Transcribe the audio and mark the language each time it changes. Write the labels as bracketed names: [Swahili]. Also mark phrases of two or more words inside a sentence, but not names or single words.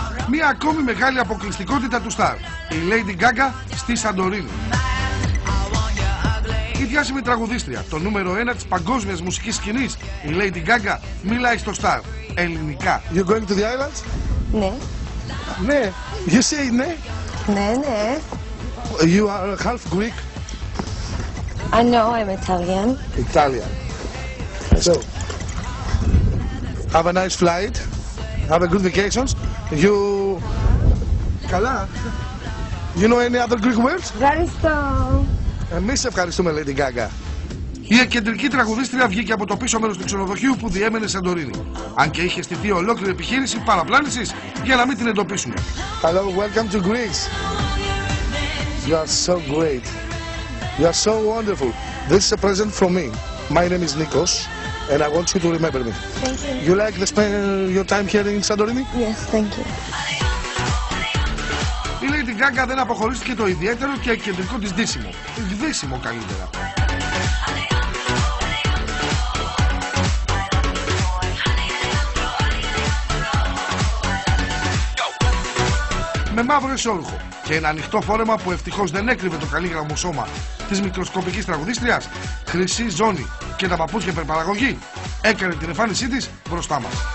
[Greek] Μία ακόμη μεγάλη αποκλειστικότητα του Star, η Lady Gaga στη Σαντορίνη. Η διάσημη τραγουδίστρια, το νούμερο 1 της παγκόσμιας μουσικής σκηνής, η Lady Gaga, μιλάει στο Star ελληνικά. [English] You going to the islands? [Greek] Ναι. Ναι. [English] You say ναι? [Greek] Ναι, ναι. [English] You are half Greek? I know I'm Italian. Italian. So, have a nice flight. Have a good vacations. You... Καλά. You know any other Greek words? [Greek] Ευχαριστώ. Εμείς σε ευχαριστούμε, Lady Gaga. Η εκκεντρική τραγουδίστρια βγήκε από το πίσω μέρος του ξενοδοχείου που διέμενε Σαντορίνη. Αν και είχε στηθεί ολόκληρη επιχείρηση παραπλάνησης για να μην την εντοπίσουμε. [English] Hello, welcome to Greece. You are so great. You are so wonderful. This is a present from me. My name is Nikos, and I want you to remember me. Thank you. You like to spend your time here in Santorini? Yes, thank you. [Greek] Η Lady Gaga δεν αποχωρίστηκε το ιδιαίτερο και κεντρικό της ντύσιμο. Γδύσιμο καλύτερα. Με μαύρο εσώρουχο και ένα ανοιχτό φόρεμα που ευτυχώς δεν έκρυβε το καλύγραμμο σώμα της μικροσκοπικής τραγουδίστριας, χρυσή ζώνη και τα παπούτσια υπερπαραγωγή, έκανε την εμφάνισή της μπροστά μας.